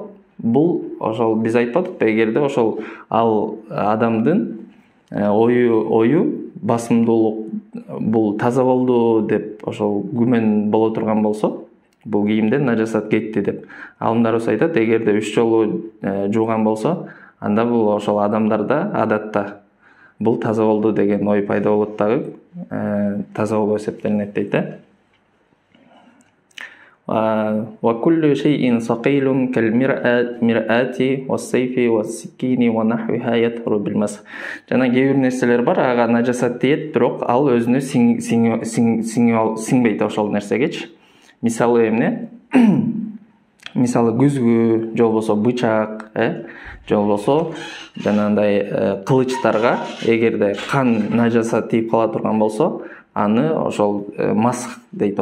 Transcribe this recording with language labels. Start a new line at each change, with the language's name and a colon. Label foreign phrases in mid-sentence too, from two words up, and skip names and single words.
Kyrgyz: Бул ошол биз айтпадыкпы, эгерде ошол ал адамдын ою басымдуулук, бул таза болду деп ошол күмөн боло турган болсо, бул кийимден нажасат кетти деп. Алымдарыбыз айтат, эгерде 3 жолу жууган болсо, анда бул ошол адамдарда адатта бул таза болду деген ой пайда болот дагы, таза болуп эсептелинет дейт.
Arabic: وكل شيء ثقيل كالمرآة والسيف والسكين ونحوها يطهر بالمسح.
Kyrgyz: Жана кээ бир нерселер бар, ага нажасат тиет, бирок ал өзүнө сиңбейт ошол нерсегечи. Мисалы эмне? Мисалы күзгү, же болбосо бычак, же болбосо жанагындай кылычтарга эгерде кан нажасат тийип кала турган болсо, аны ошол масх дейт.